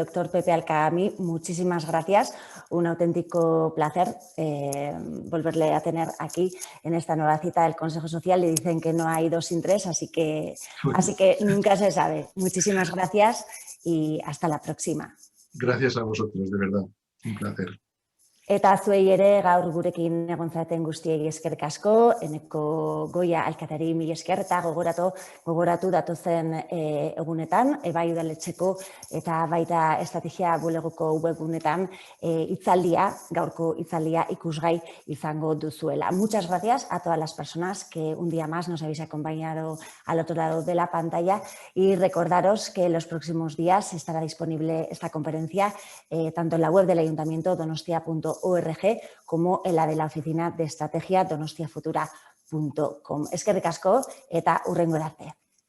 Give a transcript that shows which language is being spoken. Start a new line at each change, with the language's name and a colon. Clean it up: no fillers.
Spanish: Doctor Pepe Alcaamí, muchísimas gracias. Un auténtico placer volverle a tener aquí en esta nueva cita del Consejo Social. Le dicen que no hay 2 sin 3, así que nunca se sabe. Muchísimas gracias y hasta la próxima. Gracias a vosotros, de verdad. Un placer.
Basque: Eta zuei ere gaur gurekin egon zareten guztiei eskerrik asko, Eneko Goia alkateri mila esker eta gogoratu datozen egunetan, bai udaletxeko eta baita estrategia bulegoko webgunetan hitzaldia, gaurko hitzaldia ikusgai izango duzuela.
Spanish: Muchas gracias a todas las personas que un día más nos habéis acompañado al otro lado de la pantalla y recordaros que en los próximos días estará disponible esta conferencia tanto en la web del Ayuntamiento donostia.org como en la de la Oficina de Estrategia donostiafutura.com.
Basque: Eskerrik asko eta hurrengo arte.